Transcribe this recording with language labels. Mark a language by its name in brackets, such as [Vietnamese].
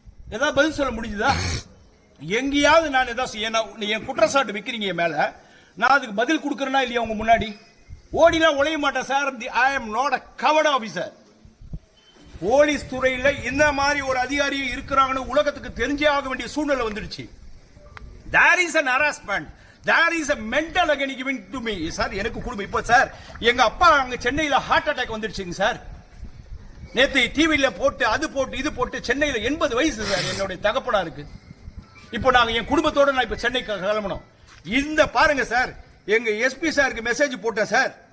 [Tamil] ஏதாவது பதில் சொல்ல முடிஞ்சுதா? எங்கேயாவது நான் ஏதாவது என் குற்றச்சாட்டு வைக்கிறீங்க என் மேல, நான் அதுக்கு பதில் கொடுக்கறேனா இல்லையா? உங்க முன்னாடி ஓடிலாம் உழைய மாட்டேன் sir. [English] I am not a covert officer. [Tamil] Police துறையில இந்த மாதிரி ஒரு அதிகாரி இருக்கிறாங்கன்னு உலகத்துக்கு தெரிஞ்சே ஆக வேண்டிய சூழ்நிலை வந்துடுச்சு. [English] There is an harassment, there is a mental agony given to me sir. [Tamil] எனக்கு குடும்பம் இப்ப சார் எங்க அப்பா அங்க சென்னையில ஹார்ட் அட்டாக் வந்துடுச்சுங்க சார். நேத்து டிவில போட்டு அது போட்டு இது போட்டு சென்னையில 80 வயசு சார் என்னுடைய தகப்பனா இருக்கு. இப்போ நாங்க என் குடும்பத்தோட நான் இப்ப சென்னைக்கு கிளம்பணும். இந்த பாருங்க சார், எங்க எஸ்பி சாருக்கு மெசேஜ் போட்டேன் சார்.